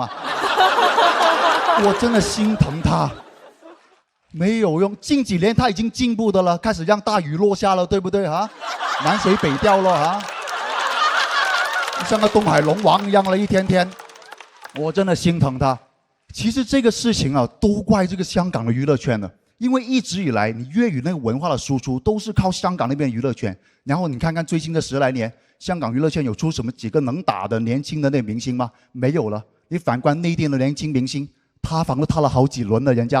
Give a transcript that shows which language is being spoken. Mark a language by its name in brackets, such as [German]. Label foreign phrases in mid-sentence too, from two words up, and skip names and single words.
[Chinese] 我真的心疼他，沒有用，近幾年他已經進步的了，開始讓大雨落下了，對不對啊？南水北調了啊，像個東海龍王一樣了，一天天，我真的心疼他。其實這個事情啊，都怪這個香港的娛樂圈了。因为一直以来你粤语那个文化的输出都是靠香港那边娱乐圈，然后你看看最近这10来年，香港娱乐圈有出什么几个能打的年轻的那明星吗？没有了。你反观内地的年轻明星，塌房都塌了好几轮了，人家。